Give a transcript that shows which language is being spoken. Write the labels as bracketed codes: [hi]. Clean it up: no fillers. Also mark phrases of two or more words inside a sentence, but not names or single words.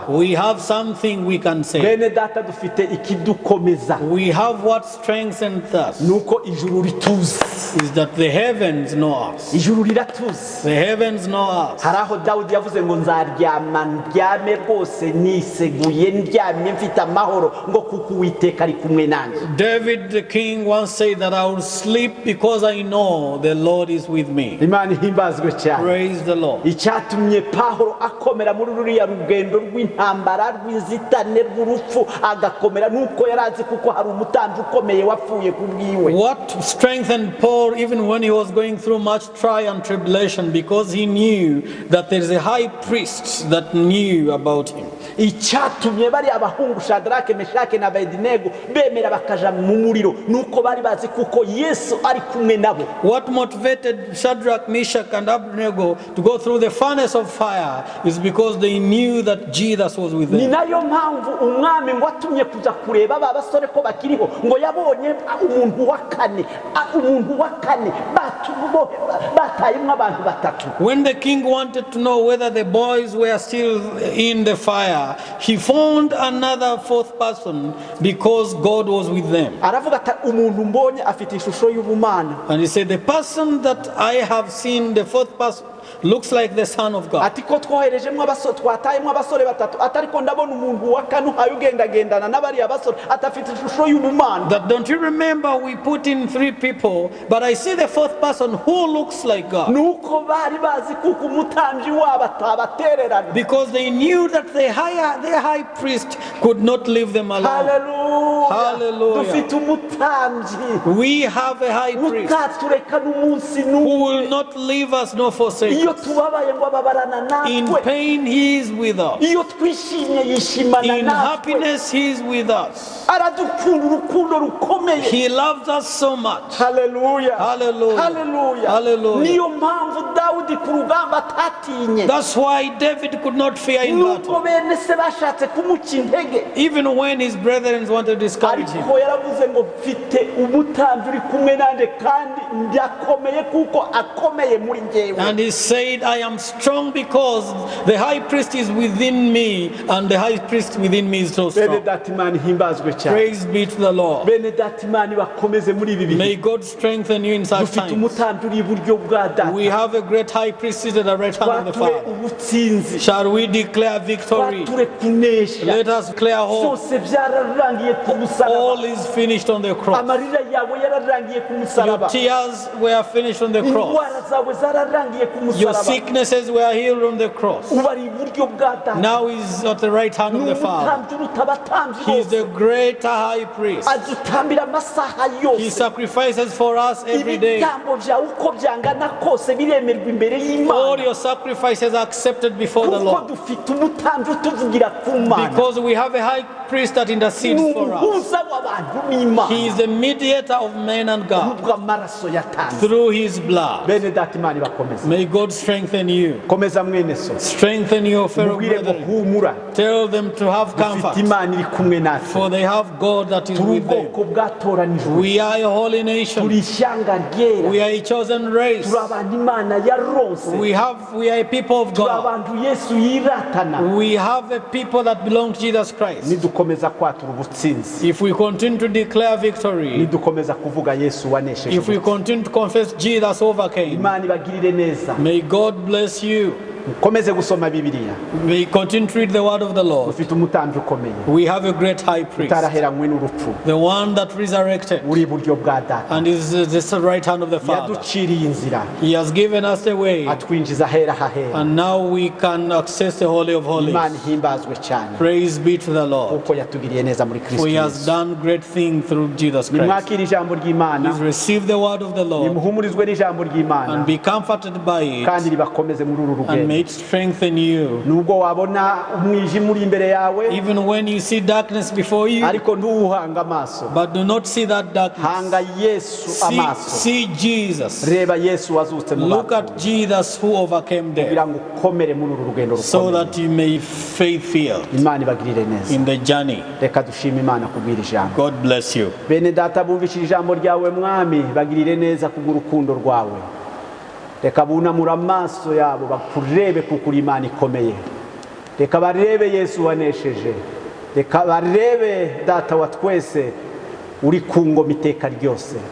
[en] We have something we can say. [rw] bene data dufite ikidukomeza, [en] We have what strengthens us, [rw] nuko ijuru rituzi, [en] is that the heavens know us. [rw] ijuru riratuzi. [en] The heavens know us. [rw] hari aho Dawudi yavuze ngo nzaryama ndyame rwose niseguye ndyamye mfite amahoro ngo kuko Uwiteka ari kumwe nanjye. [en] David the king once said that I will sleep because I know the Lord is with me. [rw] Imana ihimbazwe cyane. [en] Praise the Lord. [rw] icyatumye Pawulo akomera muri ruriya rugendo rw'intambara rw'inzitane rw'urupfu agakomera nuko yarazi kuko hari umutambyi ukomeye wapfuye ku bwiwe. [en] What strengthened Paul even when he was going through much trial and tribulation? Because he knew that there is a high priest that knew about him. [rw] icyatumye bari abahungu Shadrake, Meshake na Abedinego bemera bakaja mu muriro nuko bari bazi kuko Yesu ari kumwe nabo. [en] What motivated Shadrach, Meshach, and Abednego to go through the furnace of fire is because they knew that Jesus was with [rw] Ni [en] them. [rw] nayo mpamvu umwami ngo atumye kuja kureba aba basore ko bakiriho, ngo yabonye umuntu wa kane batayimwe abantu batatu. [en] When the king wanted to know whether the boys were still in the fire, he found another fourth person because God was with them. [rw] Aravuga ati umuntu mbonye afite ishusho y'ubumana. [en] And he said, the person that I have seen, the fourth person, looks like the Son of God. [rw] Ati ko twoherejemo abasore twatayemo abasore batatu atariko ndabona umuntu wa kane ayugendagendana n'abari abasore atafite ishusho y'ubumana. [en] That don't you remember we put in 3 people, but I see the fourth person who looks like God. [rw] Nuko bari bazi kuko umutambyi wabo atabatererana. [en] Because they knew that the high priest could not leave them alone. [rw] Hallelujah. [en] Hallelujah. [rw] Dufite umutambyi [en] We have a high priest [rw] utatureka n'umunsi [en] who [rw] n'umwe. [en] will not leave us nor forsake [rw] Iyo [en] us. [rw] tubabaye ngo ababarana [en] In [rw] natwe. [en] pain he is with us. [rw] Iyo twishimye yishimana [en] In [rw] natwe. [en] happiness he is with us. [rw] Aradukunda urukundo rukomeye. [en] He loves us so much. [rw] Hallelujah. [en] Hallelujah. [rw] Hallelujah. [en] Hallelujah. [rw] Niyo mpamvu Dawudi ku rugamba atatinye. [en] That's why David could not fear in [rw] Nuko [en] battle. [rw] bene se bashatse kumuca intege. [en] Even when his brethren wanted to discourage him. [rw] Ariko yaravuze ngo mfite umutambyi uri kumwe nande kandi ndakomeye kuko akomeye muri njyewe. [en] And he said, I am strong because the high priest is within me, and the high priest within me is so [rw] Bene [en] strong. [rw] datimani himbazwe cyane. [en] Praise be to the Lord. [rw] Bene datimani bakomeze muri ibi bihe. [en] May God strengthen you in such [rw] Dufite [en] times. [rw] umutambyi uri iburyo bwa data. [en] We have a great high priest seated at the right hand of the [rw] Twature [en] Father. [rw] ubutsinzi. [en] Shall we declare victory? [rw] Twature kunesha. [en] Let us declare hope. [rw] Byose byararangiye ku musaraba. [en] All is finished on the cross. [rw] Amarira yawe yararangiye ku [en] Your [rw] musaraba. [en] tears were finished on the cross. [rw] Indwara zawe zararangiye ku [en] Your [rw] musaraba. [en] sicknesses were healed on the cross. [rw] Ubu ari iburyo bwa data. [en] Now he's at the right hand of the Father. [rw] N'umutambyi uruta abatambyi [en] He is [rw] bose. [en] the greater high priest. [rw] Adutambira amasaha [en] He [rw] yose. [en] sacrifices for us every day. [rw] Ibitambo byawe uko byangana kose biremerwa imbere [en] All [rw] y'Imana. [en] your sacrifices are accepted before the [rw] Kuko [en] Lord. [rw] dufite umutambyi utuvugira ku Mana. [en] Because we have a high priest that intercedes [rw] Ni [en] for us. [rw] umuhuza w'abantu n'Imana. [en] He is the mediator of men and God [rw] Nubwo amaraso yatanze. [en] through his blood. [rw] Bene data Imana ibakomeze. [en] May God strengthen you. [rw] Komeza mwene so. [en] Strengthen your fellow [rw] Mubwire ngo [en] brethren. [rw] humura. [en] Tell them to have [rw] Dufite [en] comfort, [rw] Imana iri kumwe natwe. [en] for they have God that is [rw] Turi [en] with them. [rw] ubwoko bwatoranijwe. [en] We are a holy nation. [rw] Turi ishyanga ryera. [en] We are a chosen race. [rw] Turi abantu Imana yaronse. [en] We are a people of [rw] Turi [en] God. [rw] abantu Yesu yiratana. [en] We have a people that belong to Jesus Christ. [rw] Nidukomeza kwatura ubutsinzi. [en] If we continue to declare victory, [rw] Nidukomeza kuvuga Yesu wanesheje. [en] if we continue to confess Jesus overcame, [rw] Imana ibagirire neza. [en] may God bless you. [rw] Mukomeze gusoma Bibiliya. [en] We continue to read the word of the Lord. [rw] Ufite umutambyi ukomeye. [en] We have a great high priest, [rw] Utaraheranywe n'urupfu. [en] the one that resurrected [rw] Uri iburyo bwa data. [en] and is the right hand of the Father. [rw] Yaduciriye inzira. [en] He has given us the way, [rw] Atwinjiza ahera hahera. [en] and now we can access the Holy of Holies. [rw] Imana ihimbazwe cyane. [en] Praise be to the Lord. [rw] Kuko yatugiriye neza muri Kristo [en] For he has [rw] Yesu. [en] done great things through Jesus Christ. [rw] Nimwakire ijambo ry'Imana. [en] Please receive the word of the Lord [rw] Nimuhumurizwe n'ijambo ry'Imana. [en] and be comforted by it, [rw] Kandi ribakomeze muri uru [en] and may [rw] rugendo. [en] it strengthen you. [rw] Nubwo wabona umwijima uri imbere yawe, [en] Even when you see darkness before you, [rw] ariko ntuwuhanga amaso. [en] but do not see that darkness. [rw] Hanga Yesu amaso. [en] See Jesus. [rw] Reba Yesu wazutse mu [en] Look at [rw] bapfuye. [en] Jesus who overcame death, [rw] Kugira ngo ukomere muri uru rugendo [en] so [rw] rukomeye. [en] that you may faith filled [rw] Imana ibagirire neza. [en] in the journey. [rw] Reka dushime Imana kubwira ijambo. [en] God bless you. [rw] Bene data bumvishije ijambo ryawe mwami, bagirire neza kubw'urukundo rwawe. Reka bunamura amaso yabo bakurebe kuko uri Imana ikomeye. Reka barebe Yesu wanesheje. Reka barebe data wa twese uri ku ngoma iteka ryose.